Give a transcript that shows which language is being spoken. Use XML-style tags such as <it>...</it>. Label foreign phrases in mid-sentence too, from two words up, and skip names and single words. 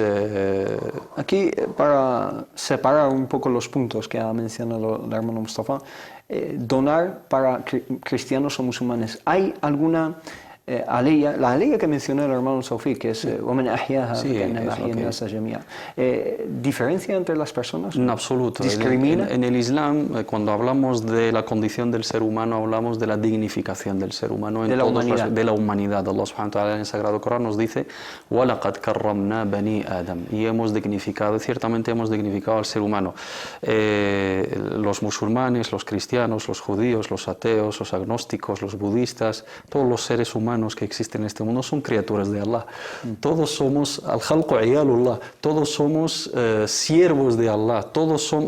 <es>Aquí, para separar un poco los puntos que ha mencionado el hermano Mustafa, donar para cristianos o musulmanes, ¿hay alguna la aleya que mencionó el hermano Sofi, que es ¿diferencia entre las personas? En absoluto. ¿Discrimina? En el Islam, cuando hablamos de la condición del ser humano, hablamos de la dignificación del ser humano, de la humanidad. Allah</es> <ar>سبحانه وتعالى</ar> <es>en el Sagrado Corán nos dice</es> <ar>وَلَقَدْ كَرَّمْنَا بَنِي آدَمَ,</ar> <es>y ciertamente hemos dignificado al ser humano. Los musulmanes, los cristianos, los judíos, los ateos, los agnósticos, los budistas, todos los seres humanos humanos que existen en este mundo son criaturas de Allah. Todos somos,</es> <ar>الخلق عيال الله,</ar> <es>todos somos siervos de Allah, todos somos,</es>